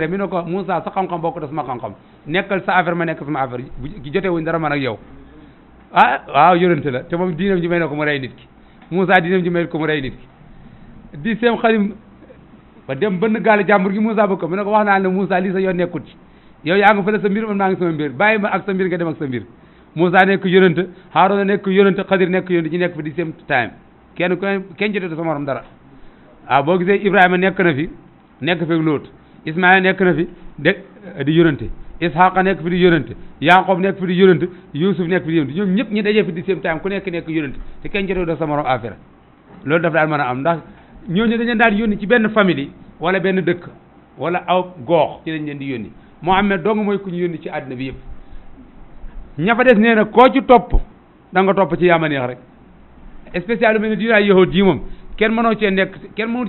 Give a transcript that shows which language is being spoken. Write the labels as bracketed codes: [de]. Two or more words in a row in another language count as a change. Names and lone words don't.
[wo] mi ne ko Moussa sa xam-xam bokk da sama xam-xam nekkal sa affaire ma nekk sama affaire ki jote wuñ dara man ak yow waaw yónente la te moom diinam ji may na ko mu rey nit ki Moussa diinam ji may ko mu rey nit ki di seem xalim ba dem bënn gaale jàmbur gi Moussa bëgg ko mu ne ko wax naa ne Moussa lii sa yoon nekkut ci yow yaa nga fële sa mbir man maa ngi sama mbir bàyyi ma ak sa mbir nga dem ak sa mbir Moussa nekk yónente Haaruna nekk yónente Xadir nekk yónente ci nekk fi di [en] same time [wo] kenn jotee sa morom dara boo gisee Ibrahima nekk na fi nekk fi Lóot Ismaïla nekk na fi di yónente Isxaaqa nekk fi di yónente Yaaqoob nekk fi di yónente Yuusuf nekk fi di yónente ñoom ñëpp ñi dajee fi di [en] same time [wo] ku nekk yónente te kenn jotee sa morom affaire loolu daf daal mën a am ndax ñooñu dañu daan yónni ci benn famille wala benn dëkk wala aw goox ci lañ leen di yónni Muhammad dong mooy ku ñu yónni ci àddina bi yëpp ña fa des nee na koo ci topp da nga topp ci yaama neex rek spécial lu mel ne diinaay yahud ji moom kenn mënoo cee nekk kenn mënut